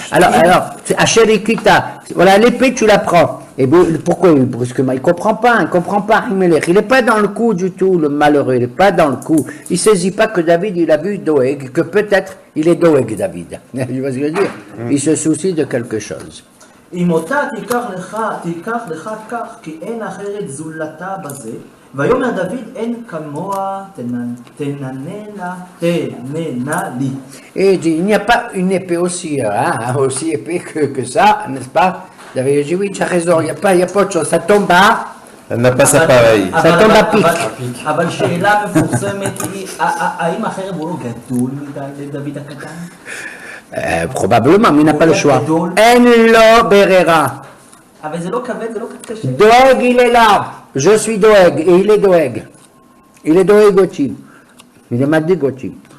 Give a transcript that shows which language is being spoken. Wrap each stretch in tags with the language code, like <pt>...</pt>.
<fr>Alors, Asherikita, voilà, l'épée, tu la prends. Et pourquoi brusquement? Il comprend pas, Ahimelech. Il n'est pas dans le coup du tout, le malheureux. Il n'est pas dans le coup. Il saisit pas que David, il a vu Doeg, que peut-être il est Doeg, David. Tu vois ce que je veux dire? Il se soucie de quelque chose.</fr> <he>אם אותה תיקח לך כך, כי אין אחרת זולתה בזה. ויאמר דוד, אין כמוה תננה לי.</he> <fr>Et il dit, il n'y a pas une épée aussi, aussi épée que ça, n'est-ce pas? David dit, oui, tu as raison, il n'y a pas autre chose. Ça tombe à... Elle n'a pas sa pareille. Ça tombe à pic.</fr> <he>אבל שאלה מפורסמת היא, האם החרב הוא לא גדול מדי לדוד הקטן?</he> <fr>Probablement, mais il n'a pas le choix.</fr> <he>En lo berera. אבל זה לא כבד, זה לא קשה.</he> <fr>Doeg, il est là. Je suis Doeg et il est Doeg. Il est Doeg aussi. Il est Madig aussi.</fr>